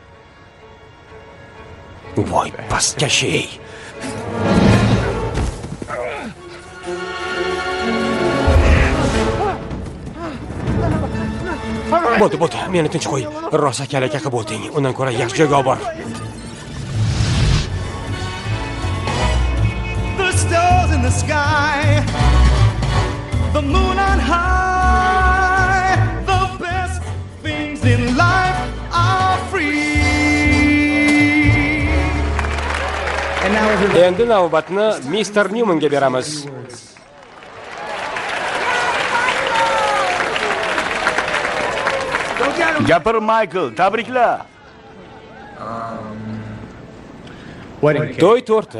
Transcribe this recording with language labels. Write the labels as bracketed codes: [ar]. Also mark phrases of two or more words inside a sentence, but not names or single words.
[uz] Voy, pastkash-ey. Bo'ldi, meni tinch qo'y. Rosa kalaka bo'lding. Undan ko'ra yaxshi joyga olib bor. [en] The stars in the sky, the moon on high, the best things in life are free. [uz] Endi navbatni Mr. Newmanga beramiz. Gapir, Michael, tabriklar. To'y torti.